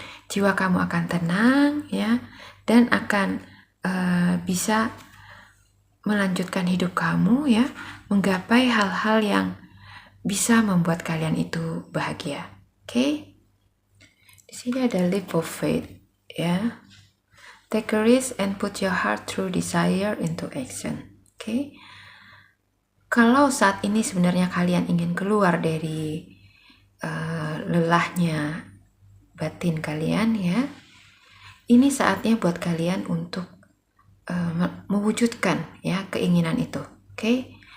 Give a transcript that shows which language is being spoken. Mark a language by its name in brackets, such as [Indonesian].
[Indonesian] Jiwa kamu akan tenang ya, dan akan bisa melanjutkan hidup kamu ya, menggapai hal-hal yang bisa membuat kalian itu bahagia. Oke? Di sini ada [English] leap of faith [Indonesian] ya. [English] Take a risk and put your heart through desire into action. Oke? [Indonesian] Kalau saat ini sebenarnya kalian ingin keluar dari lelahnya batin kalian ya, ini saatnya buat kalian untuk mewujudkan ya keinginan itu. Oke?